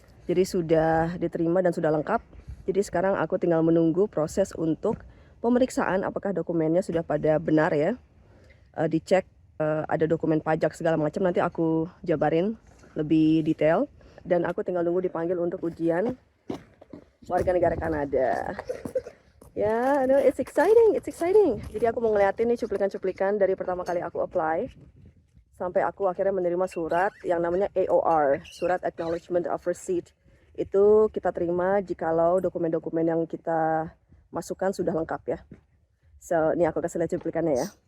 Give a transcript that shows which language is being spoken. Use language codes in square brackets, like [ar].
[id] Jadi sudah diterima dan sudah lengkap. Jadi sekarang aku tinggal menunggu proses untuk pemeriksaan apakah dokumennya sudah pada benar ya. Dicek ada dokumen pajak segala macam, nanti aku jabarin lebih detail. Dan aku tinggal nunggu dipanggil untuk ujian warga negara Kanada. [en] Ya, no, it's exciting, it's exciting. [id] Jadi aku mau ngeliatin nih cuplikan-cuplikan dari pertama kali aku apply sampai aku akhirnya menerima surat yang namanya AOR, surat Acknowledgement of Receipt. Itu kita terima jikalau dokumen-dokumen yang kita masukkan sudah lengkap ya. So, ini aku kasih lihat cuplikannya ya.